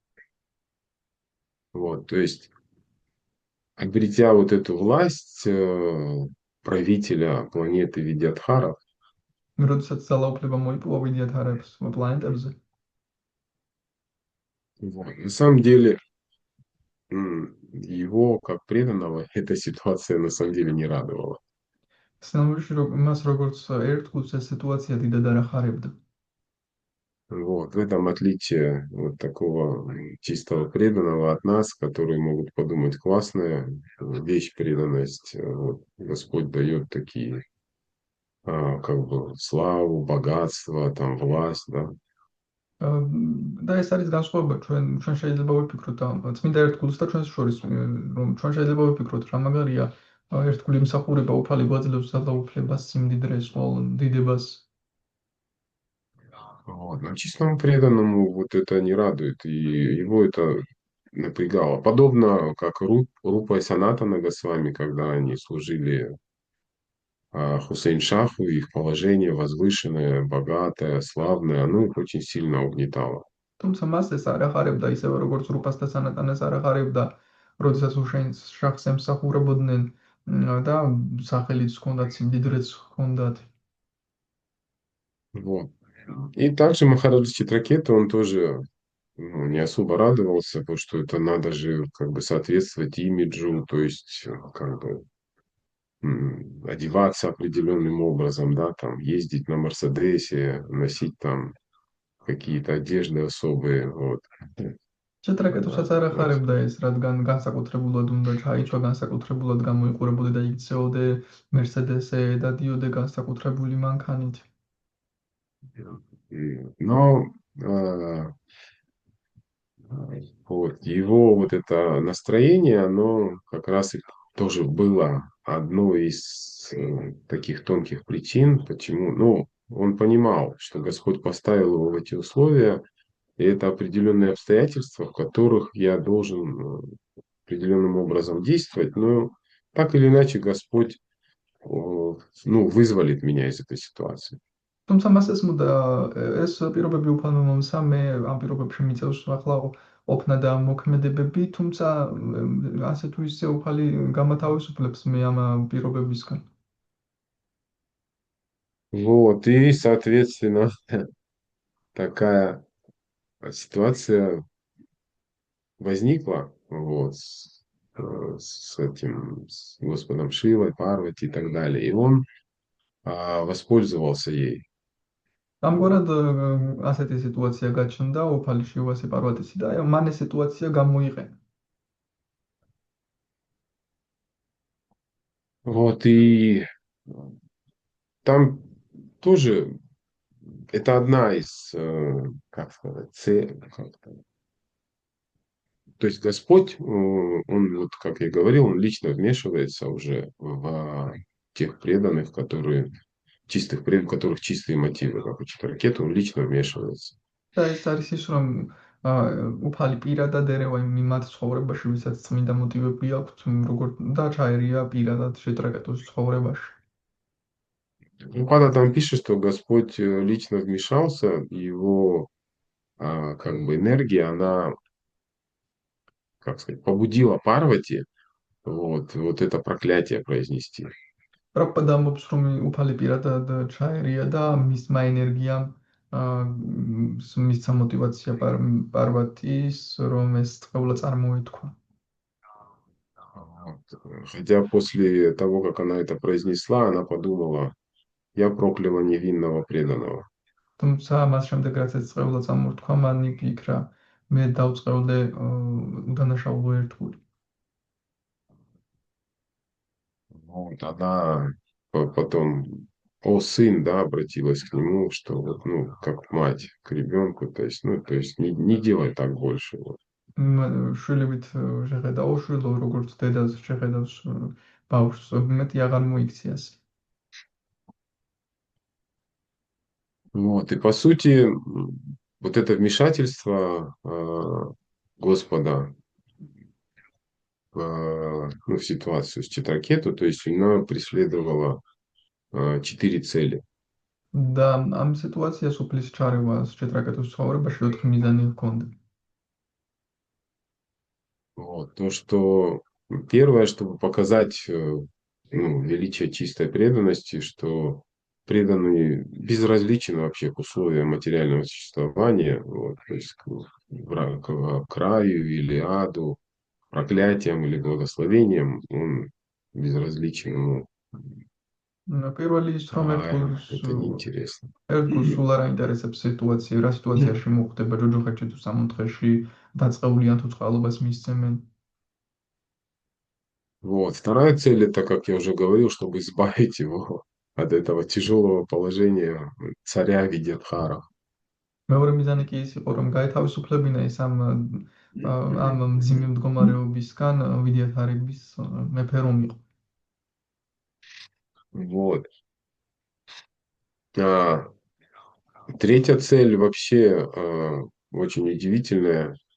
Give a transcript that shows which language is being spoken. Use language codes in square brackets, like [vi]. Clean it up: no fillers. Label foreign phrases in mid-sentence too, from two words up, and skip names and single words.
[ru] Вот, то есть, обретя вот эту власть правителя планеты Видьядхара, [ka] როდესაც ძალაუფლება მოიპოვა ვიდიათარებს პლანეტებზე, [ru] вот, на самом деле его, как преданного, эта ситуация на самом деле не радовала. [ka] სინამდვილეში მას როგორც ერთგულს ეს ситуация დიდად არ ახარებდა. [ru] Вот, в этом отличие вот такого чистого преданного от нас, которые могут подумать, классная вещь преданность. Вот, Господь дает такие, как бы, славу, богатство, там, власть, да. [ka] და ეს არის განსხვავება, ჩვენ შეიძლება ვიფიქროთ წმინდა ერთგულს და ჩვენს შორის, რომ ჩვენ შეიძლება ვიფიქროთ რა მაგარია ერთგული მსახურება უფალი გვაძლევს ძალაუფლებას, სიმდიდრეს, დიდებას. [ru] Вот. Но чистому преданному вот это не радует, и его это напрягало. Подобно как Рупа и Санатана Госвами, когда они служили Хусейн Шаху, их положение возвышенное, богатое, славное, оно их очень сильно угнетало. [ka] თუმცა მას ეს არ ახარებდა ისევე როგორც რუპას და სანატანას არ ახარებდა, როდესაც უშეინს შახს ემსახურებოდნენ და სახელიც ჰქონდათ, სიმდიდრეც ჰქონდათ. [ru] Вот. И также Махараджа Читракета, он тоже ну, не особо радовался, потому что это надо же как бы соответствовать имиджу, то есть как бы одеваться определенным образом, да, там ездить на Мерседесе, носить там какие-то одежды особые, вот. [ka] ჩეტრაკეტუსაც არ ახარებდა ეს, რადგან განსაკუთრებულად უნდა ჩაიცვა, განსაკუთრებულად გამოიყურებოდა და იქცეოდე მერსედესზე და დიოდე განსაკუთრებული მანქანით. [ru] Но вот его вот это настроение, оно как раз и тоже было одной из таких тонких причин, почему, ну, он понимал, что Господь поставил его в эти условия, и это определенные обстоятельства, в которых я должен определенным образом действовать, но так или иначе Господь ну, вызволит меня из этой ситуации. [ka] თუმცა მას ესმოდა ეს პირობები უფალმა მომსა, მე ამ პირობებში მიწევს ახლა ყოფნა და მოქმედებები, თუმცა ასე თუ ისე უფალი გამათავისუფლებს მე ამ პირობებისგან. [ru] Вот, и, соответственно, такая ситуация возникла вот, с этим, с Господом Шивой, Парвати и так далее. И он воспользовался ей. [ka] ამგვარად ასეთი სიტუაცია გაჩნდა უფალი შივასი პარვატისი და მან ეს სიტუაცია გამოიყენა. [ru] Вот, и там тоже это одна из, как сказать, то есть Господь, он, вот как я говорил, он лично вмешивается уже в тех преданных, которые чистых преданных, у которых чистые мотивы, как у Читракета, он лично вмешивается. [ka] და ეს არის ის, რომ უფალი პირადად ერევა იმათ ცხოვრებაში, ვისაც წმინდა მოტივები აქვთ, როგორ და ჩაერია პირადად შეტრაკეტოს ცხოვრებაში. [ru] Ну, когда там пишет, что Господь лично вмешался, и его как бы энергия, она, как сказать, побудила Парвати вот это проклятие произнести. [ka] პროპაგანდა ამბობს, რომ უფალი პირადად ჩაერია და მისმა ენერგიამ მისცა мотивация პარვატის, რომ ეს წყევლა წარმოეთქვა. [ru] Вот. Хотя после того, как она это произнесла, она подумала, я прокляла невинного преданного. [ka] თუმცა მას შემდეგ, რაც ეს წყევლა წამორთქვა, მან იფიქრა, მე დავწყევლე უდანაშაულო ერთგული. [ru] Вот она потом, о сын, да, обратилась к нему, что вот, ну, как мать к ребенку, то есть, ну, то есть не делай так больше. Вот. [ka] შვილებით შეხედაო შვილო, როგორც დედას შეხედავს ბავშვს, მეტი აღარ მოიქცია. [ru] Вот. И по сути, вот это вмешательство Господа ну, в ситуацию с Читракету, то есть она преследовала 4 цели. [ka] და ამ სიტუაციას უფლის ჩარევა შეტრაკეტოს ცხოვრებაში 4 მიზანი ჰქონდა. [ru] Вот. То, что первое, чтобы показать ну, величие чистой преданности, что преданный безразличен вообще к условиям материального существования, вот, то есть к краю или аду, проклятиям или благословениям, он безразличен ему. [ka] პირველი ის რომ [ru] Это неинтересно. [ka] ერთგულს სულ არ აინტერესებს სიტუაცია, რა სიტუაციაში მოხდება ჯოჯოხეთში თუ სამონთხეში, დაწყევლიან თუ წყალობას მისცემენ. [ru] Вот. Вторая цель, это, как я уже говорил, чтобы избавить его от этого тяжелого положения царя Видятхара. [ka] მეორე მიზანი კი ის იყო, რომ გაეთავისუფლებინა ეს ამ მძიმე მდგომარეობისგან ვიდიათარების მეფე რომ იყო. [ru] Вот. А третья цель вообще очень удивительная.